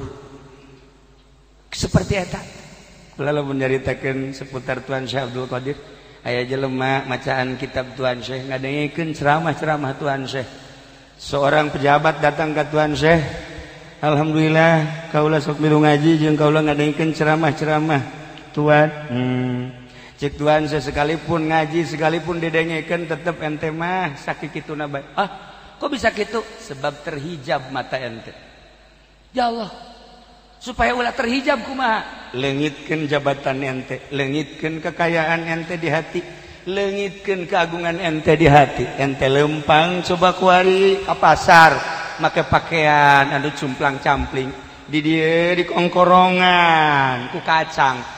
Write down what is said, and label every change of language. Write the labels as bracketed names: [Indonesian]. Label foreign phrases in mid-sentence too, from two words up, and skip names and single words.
[Sundanese] Seperti eta. Kula lamun nyaritakeun seputar Tuan Syekh Abdul Qadir, aya jelema macaan kitab Tuan Syekh ngadengikeun ceramah-ceramah Tuan Syekh. [Indonesian] Seorang pejabat datang ke [Sundanese] Tuan Syekh, alhamdulillah kaulah sok milu ngaji jeung kaulah ngadaikeun ceramah-ceramah Tuan. Cek Tuan Syekh sekalipun ngaji sekalipun didengekeun tetep ente mah sakikituna bae. [Indonesian] Ah, kok bisa gitu? Sebab terhijab mata ente. [Sundanese] Ya Allah, supaya ulah terhijab kumaha? Leungitkeun jabatan ente, leungitkeun kekayaan ente di hati, leungitkeun keagungan ente di hati. Ente lempang coba kuari ka pasar make pakaian anu cumplang-campling di dieu di kongkorongan ku kacang.